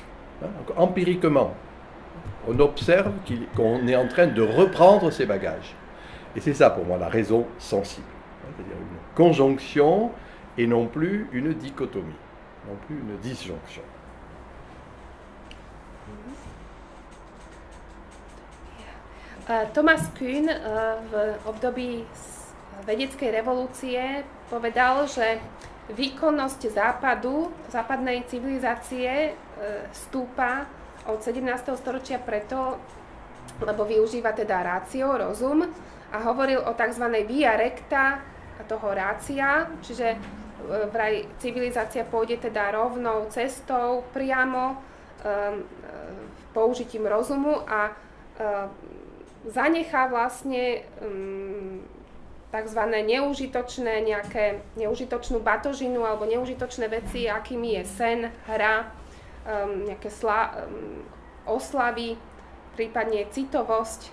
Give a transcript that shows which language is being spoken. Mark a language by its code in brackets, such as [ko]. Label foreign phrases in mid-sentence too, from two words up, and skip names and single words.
[fr] Donc, empiriquement, on observe qu'on est en train de reprendre ces bagages. Et c'est ça pour moi la raison sensible. C'est-à-dire une conjonction et non plus une dichotomie, non plus une disjonction. [sk] Thomas Kuhn v období vedeckej revolúcie povedal, že výkonnosť západnej civilizácie stúpa od 17. storočia preto, lebo využíva teda ratio, rozum, a hovoril o tzv. [la] Via recta [sk] toho rácia, čiže vraj civilizácia pôjde teda rovnou cestou, priamo použitím rozumu a zanechá vlastne tzv. Neužitočnú batožinu alebo neužitočné veci, akými je sen, hra, nejaké oslavy, prípadne citovosť.